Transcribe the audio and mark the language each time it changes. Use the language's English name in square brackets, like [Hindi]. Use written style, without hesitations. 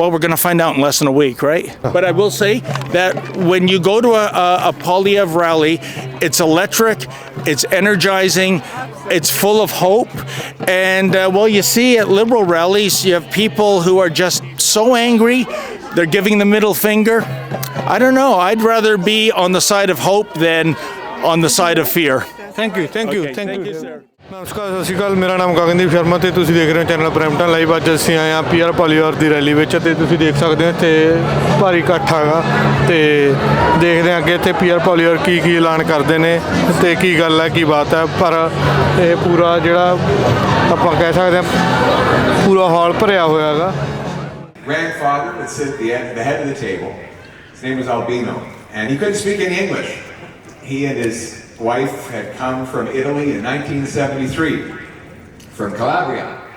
[English] Well, we're going to find out in less than a week, right? But I will say that when you go to a Poilievre rally, it's electric, it's energizing, it's full of hope. And, you see at Liberal rallies, you have people who are just so angry, they're giving the middle finger. I don't know. I'd rather be on the side of hope than on the side of fear. Thank you, sir. [Punjabi] ਨਮਸਕਾਰ, ਸਤਿ ਸ਼੍ਰੀ ਅਕਾਲ। ਮੇਰਾ ਨਾਮ ਗਗਨਦੀਪ ਸ਼ਰਮਾ ਤੇ ਤੁਸੀਂ ਦੇਖ ਰਹੇ ਹੋ channel Brampton live. ਅੱਜ ਅਸੀਂ ਆਏ ਹਾਂ ਪੀਆਰ ਪੋਲੀਵਰ ਦੀ ਰੈਲੀ ਵਿੱਚ ਤੇ ਤੁਸੀਂ ਦੇਖ ਸਕਦੇ ਹੋ ਇੱਥੇ ਭਾਰੀ ਇਕੱਠ ਹੈਗਾ ਤੇ ਦੇਖਦੇ ਹਾਂ ਕਿ ਇੱਥੇ ਪੀਆਰ ਪੋਲੀਵਰ ਕੀ ਐਲਾਨ ਕਰਦੇ ਨੇ ਤੇ ਕੀ ਗੱਲ ਹੈ, ਕੀ ਬਾਤ ਹੈ। ਪਰ ਇਹ ਪੂਰਾ ਜਿਹੜਾ ਆਪਾਂ ਕਹਿ ਸਕਦੇ ਹਾਂ ਪੂਰਾ ਹਾਲ ਭਰਿਆ ਹੋਇਆ ਹੈਗਾ। [English] Grandfather would sit at the head of the table. His name was Albino, and he couldn't speak any English. He and his wife had come from Italy in 1973, from Calabria.